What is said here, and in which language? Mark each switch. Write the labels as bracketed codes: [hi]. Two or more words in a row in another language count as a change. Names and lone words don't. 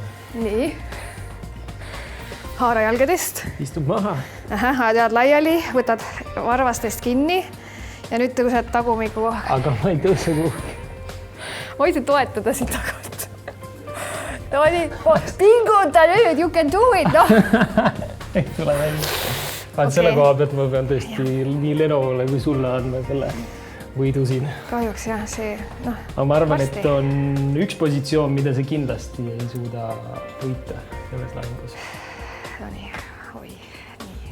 [et] Nii. Haara jalgadest. Istub maha. Ajad laiali, võtad varvastest kinni ja nüüd tõused tagumiku. Aga ma ei tõuse kuhugi. Ma võisin toetada siin tagant. No nii, pinguta nüüd, [en] you can do it, [et] noh. Ei tule välja. Selle koha pealt ma pean tõesti nii Lenovole kui sulle andma selle võidu siin. Kahjuks jah, see, noh. Aga ma arvan, et on üks positsioon, mida sa kindlasti ei suuda võita selles lahingus. No nii, oi, nii.